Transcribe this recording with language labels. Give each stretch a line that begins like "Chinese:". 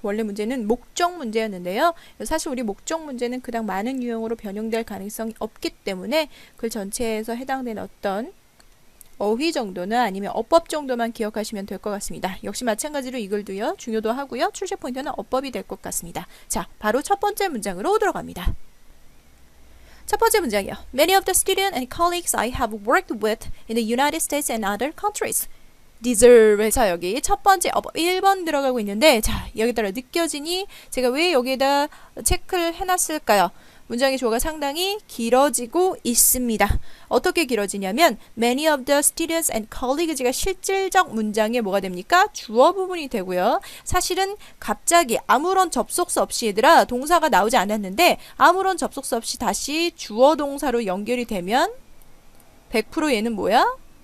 Korean: 원래 문제는 목적 문제였는데요. 사실 우리 목적 문제는 그닥 많은 유형으로 변형될 가능성이 없기 때문에 글 전체에서 해당되는 어떤 어휘 정도는 아니면 어법 정도만 기억하시면 될 것 같습니다. 역시 마찬가지로 이 글도요. 중요도 하고요. 출제 포인트는 어법이 될 것 같습니다. 자, 바로 첫 번째 문장으로 들어갑니다. 첫 번째 문장이요.
English: Many of the students and colleagues I have worked with in the United States and other countries deserve에서
Korean: 여기 첫 번째 어법 1번 들어가고 있는데 자, 여기다가 느껴지니 제가 왜 여기에다 체크를 해놨을까요? 문장의 주어가 상당히 길어지고 있습니다. 어떻게 길어지냐면
English: many of the students and colleagues
Korean: 가 실질적 문장에 뭐가 됩니까? 주어 부분이 되고요. 사실은 갑자기 아무런 접속사 없이 얘들아 동사가 나오지 않았는데 아무런 접속사 없이 다시 주어 동사로 연결이 되면 100% 얘는 뭐야?